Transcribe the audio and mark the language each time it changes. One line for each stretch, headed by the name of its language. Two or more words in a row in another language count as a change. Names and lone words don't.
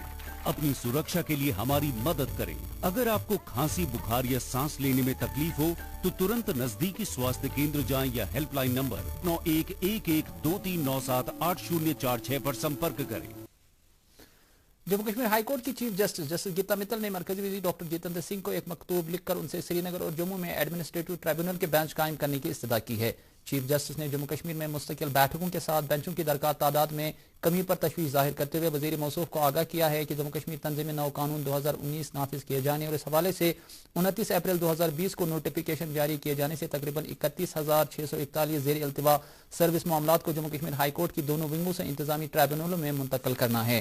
Urdu: اپنی سرکشا کے لیے ہماری مدد کریں۔ اگر آپ کو کھانسی، بخار یا سانس لینے میں تکلیف ہو تو ترنت نزدیکی سواستھ کیندر جائیں یا
English: helpline number
Urdu: 911123978046 پر سمپرک کریں۔ جموں کشمیر ہائی کورٹ کی چیف جسٹس گیتا متل نے مرکزی وزیر ڈاکٹر جتیندر سنگھ کو ایک مکتوب لکھ کر ان سے سری نگر اور جموں میں
English: administrative tribunal
Urdu: کے بینچ قائم کرنے کی استدعا کی ہے۔ چیف جسٹس نے جموں کشمیر میں مستقل بیٹھکوں کے ساتھ بینچوں کی درکار تعداد میں کمی پر تشویش ظاہر کرتے ہوئے وزیر موصوف کو آگاہ کیا ہے کہ جموں کشمیر تنظیم نو قانون 2019 نافذ کیے جانے اور اس حوالے سے 29 اپریل 2020 کو نوٹیفیکیشن جاری کیے جانے سے تقریباً 31,641 زیر التوا سروس معاملات کو جموں کشمیر ہائی کورٹ کی دونوں ونگوں سے انتظامی ٹرائبیونلوں میں منتقل کرنا ہے۔